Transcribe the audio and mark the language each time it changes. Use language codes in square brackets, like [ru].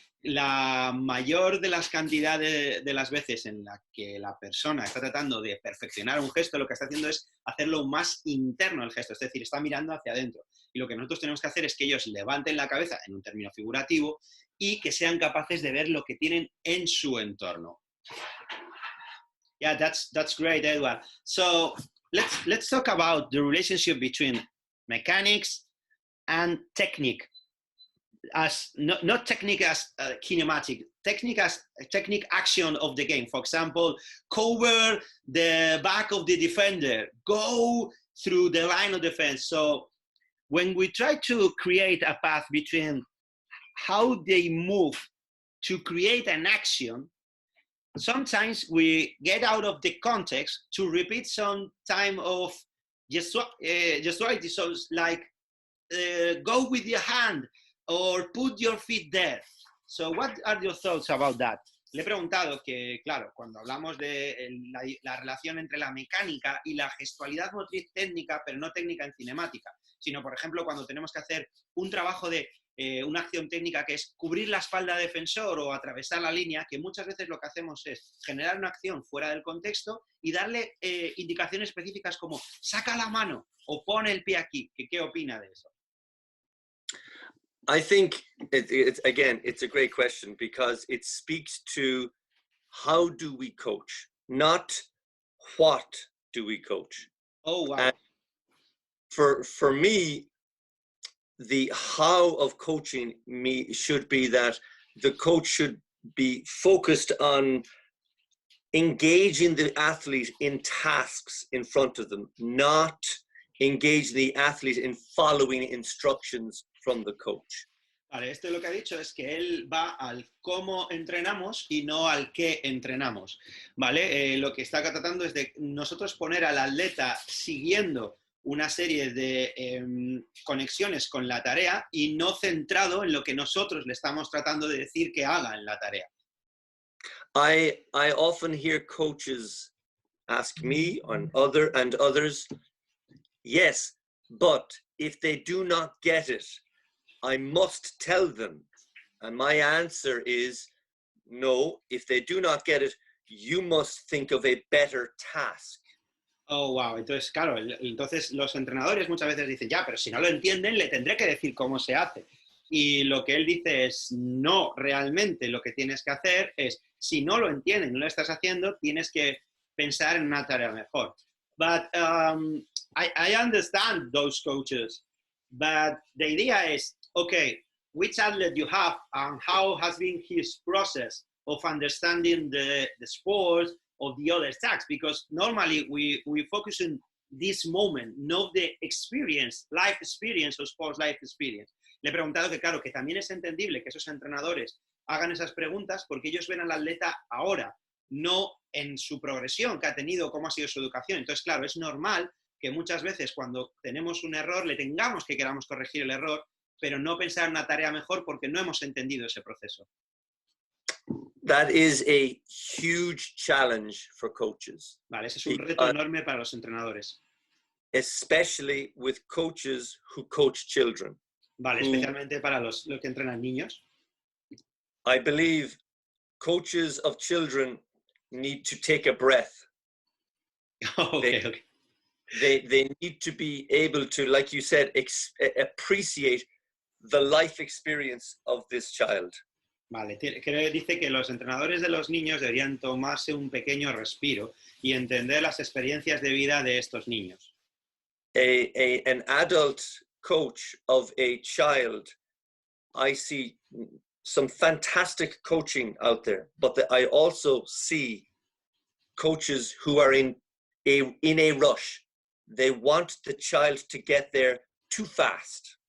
[es] La mayor de las cantidades de las veces en la que la persona está tratando de perfeccionar un gesto, lo que está haciendo es hacerlo más interno el gesto, es decir, está mirando hacia adentro. Y lo que nosotros tenemos que hacer es que ellos levanten la cabeza, en un término figurativo, y que sean capaces de ver lo que tienen en su entorno. [en] Yeah, that's great, Edward. So let's talk about the relationship between mechanics and technique. As not technique as kinematic, technique as technique action of the game. For example, cover the back of the defender, go through the line of defense. So when we try to create a path between how they move to create an action, sometimes we get out of the context to repeat some time of gestuality. So it's like go with your hand, or put your feet there. So what are your thoughts about that? [es] Le he preguntado que, claro, cuando hablamos de la relación entre la mecánica y la gestualidad motriz técnica, pero no técnica en cinemática, sino, por ejemplo, cuando tenemos que hacer un trabajo de una acción técnica que es cubrir la espalda del defensor o atravesar la línea, que muchas veces lo que hacemos es generar una acción fuera del contexto y darle indicaciones específicas como saca la mano o pone el pie aquí. ¿Qué opina de eso? [en] I think, again, it's a great question because it speaks to how do we coach, not what do we coach. Oh, wow. And for me, the how of coaching me should be that the coach should be focused on engaging the athlete in tasks in front of them, not engage the athlete in following instructions from the coach. [es] Vale, esto lo que ha dicho es que él va al cómo entrenamos y no al qué entrenamos, ¿vale? Lo que está tratando es de nosotros poner al atleta siguiendo una serie de conexiones con la tarea y no centrado en lo que nosotros le estamos tratando de decir que haga en la tarea. [en] I often hear coaches ask me and others, yes, but if they do not get it, I must tell them. And my answer is, no, if they do not get it, you must think of a better task. Oh, wow. [es] Entonces, claro, entonces los entrenadores muchas veces dicen, ya, pero si no lo entienden, le tendré que decir cómo se hace. Y lo que él dice es, no, realmente lo que tienes que hacer es, si no lo entienden, no lo estás haciendo, tienes que pensar en una tarea mejor. [en] But I understand those coaches, but the idea is, okay, which athlete you have and how has been his process of understanding the sport of the other tasks, because normally we focus on this moment, not the experience, life experience or sports life experience. [es] Le he preguntado que, claro, que también es entendible que esos entrenadores hagan esas preguntas porque ellos ven al atleta ahora, no en su progresión que ha tenido, cómo ha sido su educación. Entonces, claro, es normal que muchas veces cuando tenemos un error le tengamos que queramos corregir el error, pero no pensar en una tarea mejor porque no hemos entendido ese proceso. [en] That is a huge challenge for coaches. [es] Vale, ese es un reto enorme para los entrenadores. [en] Especially with coaches who coach children. [es] Vale, especialmente para los que entrenan niños. [en] I believe coaches of children need to take a breath. Okay. They need to be able to, like you said, appreciate the life experience of this child. [es] Vale, dice que los entrenadores de los niños deberían tomarse un pequeño respiro y entender las experiencias de vida de estos niños. [en] An adult coach of a child, I see some fantastic coaching out there, but I also see coaches who are in a rush. They want the child to get there too fast.